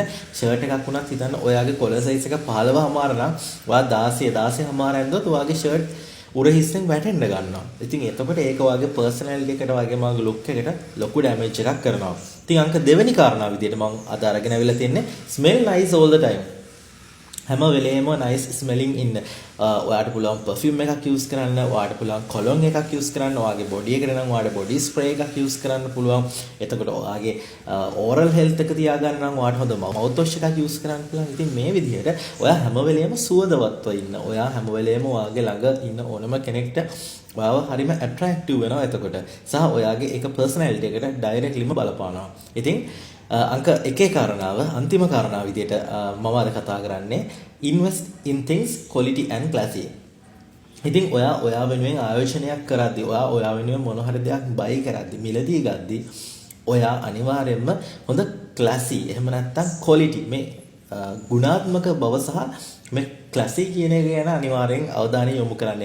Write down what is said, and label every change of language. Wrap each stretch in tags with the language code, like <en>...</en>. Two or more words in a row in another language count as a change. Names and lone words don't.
<si>ෂර්ට් එකක් වුණත් හිතන්න ඔයාගේ</si> <en>collar size</en> <si>එක 15මාර නම් ඔයා 16මාර ඇඳුත් ඔයාගේ ෂර්ට් උරහිස්සෙන් වැටෙන්න ගන්නවා. ඉතින් එතකොට ඒක ඔයාගේ පර්සනැලිටි එකට වගේම ඔයාගේ ලුක් එකට ලොකු ඩැමේජ් එකක් කරනවා. ඉතින් අංක 2 වෙනි කාරණාව විදිහට මම අද අරගෙන අවිලා තින්නේ</si> <en>smell nice all the time.</en> <si>හැම වෙලේම</si> <en>nice smelling</en> <si>ඉන්න. ඔයාට පුළුවන් perfume එකක් use කරන්න, ඔයාට පුළුවන් cologne එකක් use කරන්න, ඔයාගේ body එකට නම් ඔයාට</si> <en>body spray</en> <si>එකක් use කරන්න පුළුවන්. එතකොට ඔයාගේ</si> <en>oral health</en> <si>එක තියාගන්න නම් ඔයාට හොඳ</si> <en>mouth wash</en> <si>එකක් use කරන්න පුළුවන්. ඉතින් මේ විදිහට ඔයා හැම වෙලේම සුවදවත්ව ඉන්න. ඔයා හැම වෙලේම ඔයාගේ ළඟ ඉන්න ඕනම කෙනෙක්ට ඔයාව හරිම attractive වෙනවා එතකොට. සහ ඔයාගේ ඒක personality එකට directlyම බලපානවා. ඉතින් අංක 1 කාරණාව අන්තිම කාරණාව විදිහට මම අද කතා කරන්නේ</si> <en>invest in things quality and classy.</en> <si>ඉතින් ඔයා වෙනුවෙන් ආයෝජනයක් කරද්දී ඔයා වෙනුවෙන් මොන හරි දෙයක් buy කරද්දී මිලදී ගද්දී ඔයා අනිවාර්යයෙන්ම හොඳ classy එහෙම නැත්නම් quality මේ ගුණාත්මක බව සහ මේ classy කියන එක ගැන අනිවාර්යෙන් අවධානය යොමු කරන්න.</si>